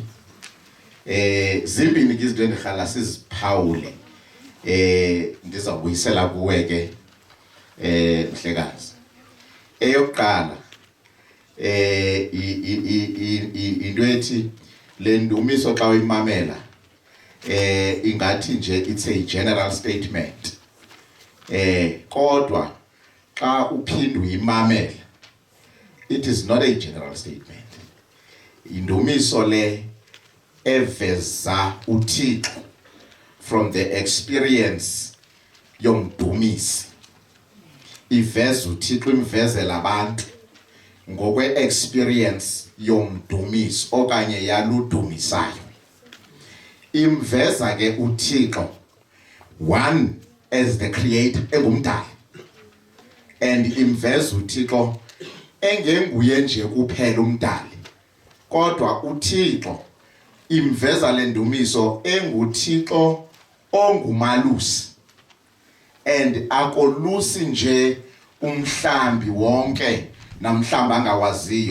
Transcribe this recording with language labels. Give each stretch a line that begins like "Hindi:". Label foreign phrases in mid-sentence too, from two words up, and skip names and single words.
Xhosa: Zimbini ke izinto endirhala siziphawule. Ndizawubuyisela kuwe ke mhlekazi. Eyokuqala into ethi le ndumiso xa uyimamela ingathi nje
English: it's a general statement.
Xhosa: Kodwa xa uphinda uyimamela,
English: it is not a general statement.
Xhosa: Indumiso le eveza uThixo
English: from the experience
Xhosa: yomdumisi. Iveza uThixo imvezela abantu ngokwe experience yomdumisi okanye yaludumisayo. Imveza ke uThixo
English: one as the creator
Xhosa: engumdali, and imveza uThixo engenguye nje kuphela umdali, kodwa uThixo imveza le ndumiso enguThixo ongumalusi, and akolusi nje umhlambi wonke namhlamba angawaziyo.